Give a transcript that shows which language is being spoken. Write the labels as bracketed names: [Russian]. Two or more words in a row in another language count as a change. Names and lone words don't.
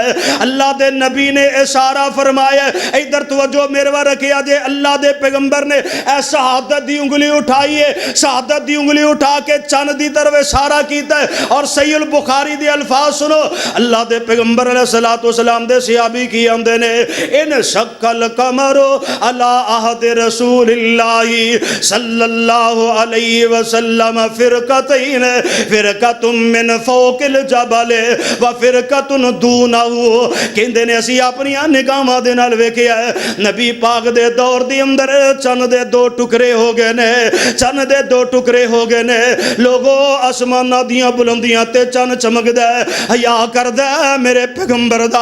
[Punjabi] اللہ دے نبی نے اشارہ فرمایا، ادھر توجہ میرے ول رکھیا جے، اللہ دے پیغمبر نے شہادت دی انگلی اٹھائی ہے، شہادت دی انگلی اٹھا کے چند دی طرف اشارہ کیتا ہے. اور صحیح بخاری دے الفاظ سنو، اللہ دے پیغمبر [Arabic] عليه الصلاة والسلام [Punjabi] دے صحابی کی آندے نیں, [Arabic] انشق القمر على عهد رسول الله صلى الله عليه وسلم فرقتين، فرقة من فوق الجبل وفرقة دونه. [Punjabi] کہندے نیں اسی اپنی نگاہاں دے نال ویکھیا نبی پاک دے دور دے اندر چن دے دو ٹکڑے ہو گئے نیں، چن دے دو ٹکڑے ہو گئے نیں. لوکو اسماناں دیاں بلندیاں تے چن چمکدا ہے، حیا کردا ہے میرے پیغمبر دا.